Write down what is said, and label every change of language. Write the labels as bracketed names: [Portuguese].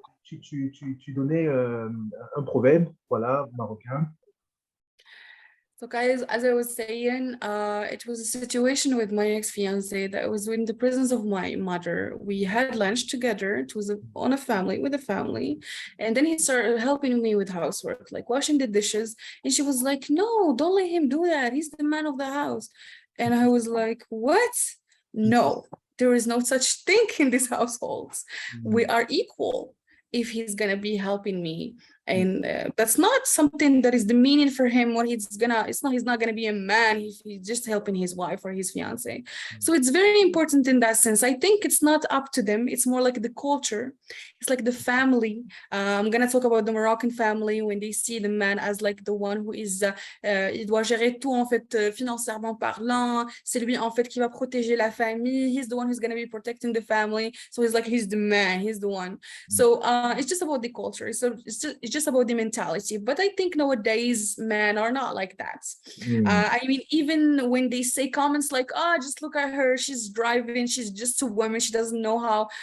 [French] Tu donnais un proverbe, voilà, marocain. [English] So guys, as I was saying, it was a situation with my ex-fiance that was in the presence of my mother. We had lunch together. It was with a family. And then he started helping me with housework, like washing the dishes. And she was like, no, don't let him do that. He's the man of the house. And I was like, what? No, there is no such thing in this household. We are equal if he's gonna be helping me. And that's not something that is the meaning for him. What he's not gonna be a man if he's just helping his wife or his fiance. So it's very important in that sense. I think it's not up to them. It's more like the culture. It's like the family. I'm gonna talk about the Moroccan family when they see the man as like the one who is [French] il doit gérer tout en fait financièrement parlant. C'est lui en fait qui va protéger la famille. [English] He's the one who's gonna be protecting the family. So he's the man. He's the one. So it's just about the culture. So it's just about the mentality. But I think nowadays men are not like that. I mean, even when they say comments like, oh, just look at her, she's driving, she's just a woman, she doesn't know how.